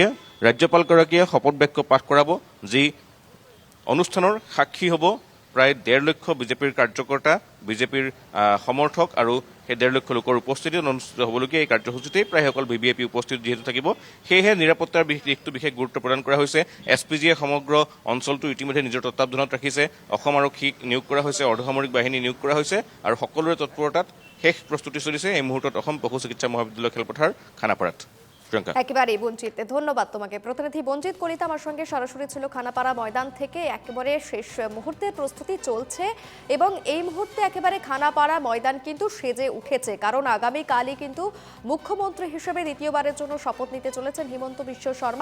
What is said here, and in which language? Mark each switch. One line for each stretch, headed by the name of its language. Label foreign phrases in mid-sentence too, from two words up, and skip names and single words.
Assamese: ৰাজ্যপালগৰাকীয়ে শপত বাক্য পাঠ কৰাব, যি অনুষ্ঠানৰ সাক্ষী হ'ব প্ৰায় 1.5 লক্ষ বিজেপিৰ কাৰ্যকৰ্তা, বিজেপিৰ সমৰ্থক আৰু সেই 1.5 লক্ষ লোকৰ উপস্থিতিত অনুষ্ঠিত হ'বলগীয়া এই কাৰ্যসূচীতেই প্ৰায়সকল VVIP উপস্থিত যিহেতু থাকিব, সেয়েহে নিৰাপত্তাৰ দিশটো বিশেষ গুৰুত্ব প্ৰদান কৰা হৈছে। SPGয়ে সমগ্ৰ অঞ্চলটো ইতিমধ্যে নিজৰ তত্বাৱধানত ৰাখিছে। অসম আৰক্ষীক নিয়োগ কৰা হৈছে, অৰ্ধসামৰিক বাহিনী নিয়োগ কৰা হৈছে আৰু সকলোৰে তৎপৰতাত শেষ প্ৰস্তুতি চলিছে এই মুহূৰ্তত অসম পশু চিকিৎসা মহাবিদ্যালয় খেলপথাৰ খানাপাৰাত।
Bangla: একেবারেই বঞ্চিত, ধন্যবাদ তোমাকে। প্রতিনিধি বঞ্চিত কলিতা আমার সঙ্গে সরাসরি ছিল খানাপাড়া ময়দান থেকে। একেবারে শেষ মুহূর্তের প্রস্তুতি চলছে এবং এই মুহূর্তে একেবারে খানাপাড়া ময়দান কিন্তু সেজে উঠেছে, কারণ আগামীকালই কিন্তু মুখ্যমন্ত্রী হিসেবে দ্বিতীয়বারের জন্য শপথ নিতে চলেছেন হিমন্ত বিশ্ব শর্মা।